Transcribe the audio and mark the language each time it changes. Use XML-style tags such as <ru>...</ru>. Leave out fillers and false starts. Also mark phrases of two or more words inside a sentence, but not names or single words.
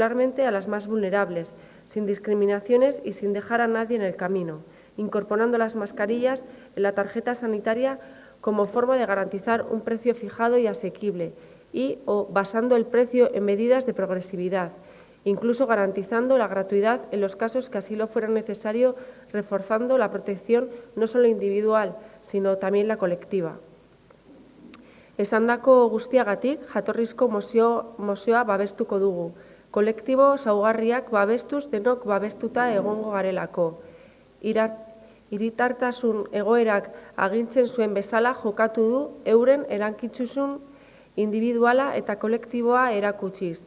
<es>a las más vulnerables, sin discriminaciones y sin dejar a nadie en el camino, incorporando las mascarillas en la tarjeta sanitaria como forma de garantizar un precio fijado y asequible o basando el precio en medidas de progresividad, incluso garantizando la gratuidad en los casos que así lo fuera necesario, reforzando la protección no solo individual, sino también la colectiva.</es> <eu>Esandako guztiagatik jatorrizko mozioa babestuko dugu. Kolektibo zaurgarriak babestuz denok babestuta egongo garelako. Hiritartasun egoerak agintzen zuen bezala jokatu du euren erantzukizun individuala eta kolektiboa erakutsiz.</eu>